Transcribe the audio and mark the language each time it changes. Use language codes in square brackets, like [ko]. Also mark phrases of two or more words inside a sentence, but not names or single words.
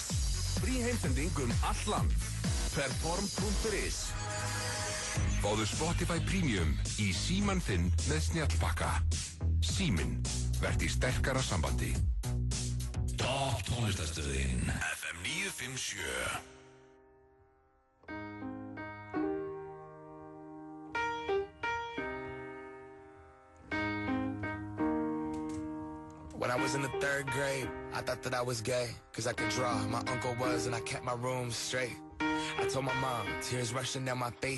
[is] Frí heimsending allt land. Perform.is. Fáðu Spotify Premium í síman þinn með snjallbakka. Síminn, verð í sterkara sambandi. Topp tónlistarstöðin FM 957. [en] When I was in the 3rd grade, I thought that I was gay, cause I could draw. My uncle was, and I kept my room straight. I told my mom, tears rushing down my face.